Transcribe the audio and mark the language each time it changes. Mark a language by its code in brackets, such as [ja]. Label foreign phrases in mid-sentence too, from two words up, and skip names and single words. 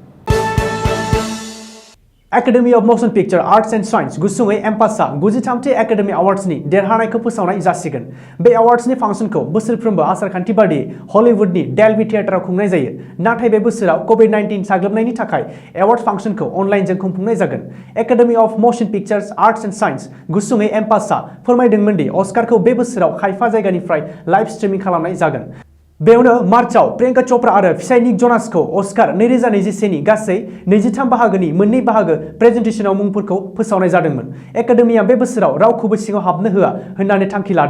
[brx] एकाडेमी अफ मोशन पिक्चर आर्ट्स एंड साइंस गुसुङै एम्पासआ 93थि एकाडेमी अवार्ड्सनि देरहानायखौ फोसावनाय जासिगोन। बे अवार्ड्सनि फांसनखौ बोसोरफ्रोमबो आसारखान्थि बादियै हलिउडनि डेल्बी थियेटाराव खुंनाय जायो, नाथाय बे बोसोराव कोविड-19 साग्लोबनायनि थाखाय एवार्ड फांसनखौ अनलाइनजों खुंफुंनाय जागोन। एकाडेमी अफ मोशन पिक्चर्स आर्ट्स एंड साइंस गुसुङै एम्पासआ फोरमायदोंमोन दि अस्कारखौ बे बोसोराव खायफा जायगानिफ्राय [en] live streaming [brx] खालामनाय जागोन। बेयावनो मार्चआव प्रियंका चोप्रा आरो फिसाय निक जनासखौ अस्कार 2021 नि गासै 23 बाहागोनि मोननै बाहागो प्रेजेन्टेशनाव मुंफोरखौ फोसावनाय जादोंमोन। एकाडेमिया बे बोसोराव रावखौबो सिङाव हाबनो होआ होननानै थांखि लादों।